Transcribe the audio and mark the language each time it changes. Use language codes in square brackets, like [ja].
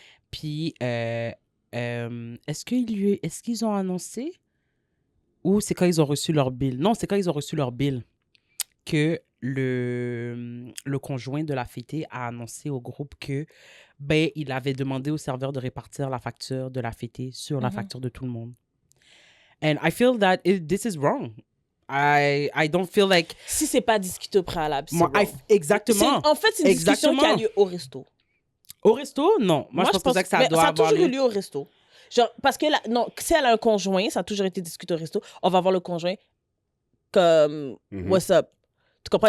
[fr] Puis, est-ce qu'ils ont annoncé ou c'est quand ils ont reçu leur bill? Non, c'est quand ils ont reçu leur bill que le conjoint de la fêtée a annoncé au groupe que ben il avait demandé au serveur de répartir la facture de la fêtée sur la facture de tout le monde. [en] And I feel that this is wrong. I don't feel like... [fr] Si c'est pas discuté au préalable, c'est wrong. Exactement. En fait, c'est une discussion qui a lieu au resto. Au resto, non. Moi, je pense que ça doit avoir toujours eu lieu au resto. Genre, parce que non, si elle a un conjoint, ça a toujours été discuté au resto, on va voir le conjoint comme [en] what's up? [fr] Tu comprends?